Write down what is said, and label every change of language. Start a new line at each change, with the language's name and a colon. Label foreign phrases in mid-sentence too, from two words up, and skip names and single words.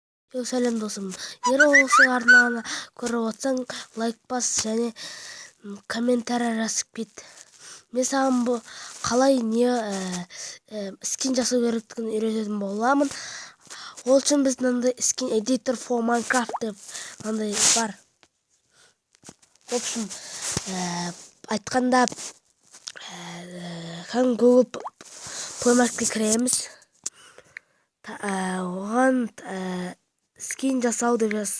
Kazakh: Сәлем досым. Егер осы арнаны көріп отсаң, лайк бас және комментарий жазып кет. Мен саған бұл қалай не скин жасау керектігін үйрететін боламын. Ол үшін біз мынандай скин
English: editor for Minecraft
Kazakh: деп мынандай бар.
Russian: В общем,
Kazakh: айтқанда Google Play Marketке кіреміз. Оған скин жасау деп жаз.